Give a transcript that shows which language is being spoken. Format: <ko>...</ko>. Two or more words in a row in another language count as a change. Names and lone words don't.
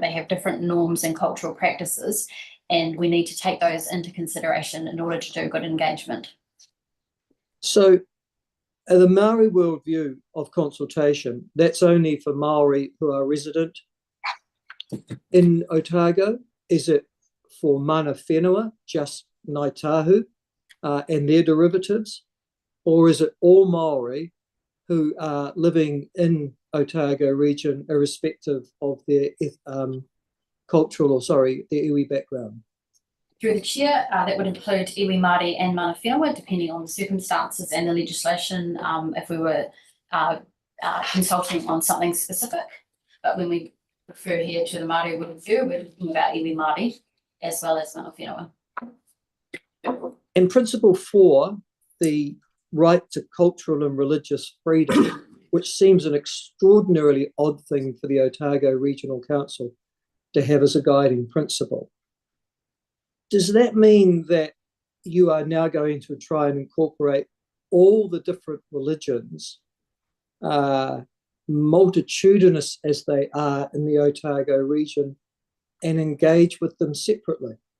<en>They have different norms and cultural practices, and we need to take those into consideration in order to do good engagement. So the Māori worldview of consultation, that's only for Māori who are resident in Otago? Is it for</en> <mi>mana whenua,</mi> <en>just Ngāi Tahu and their derivatives? Or is it all Māori who are living in Otago region irrespective of their cultural, their iwi background? Through the chair, that would include</en> <mi>iwi Māori</mi> <en>and</en> <mi>mana whenua,</mi> <en>depending on the circumstances and the legislation, if we were consulting on something specific. But when we refer here to the Māori worldview, we're talking about</en> <mi>iwi Māori</mi> <en>as well as</en> <mi>mana whenua.</mi> <en>And principle 4, the right to cultural and religious freedom, which seems an extraordinarily odd thing for the Otago Regional Council to have as a guiding principle. Does that mean that you are now going to try and incorporate all the different religions, multitudinous as they are in the Otago region, and engage with them separately?</en>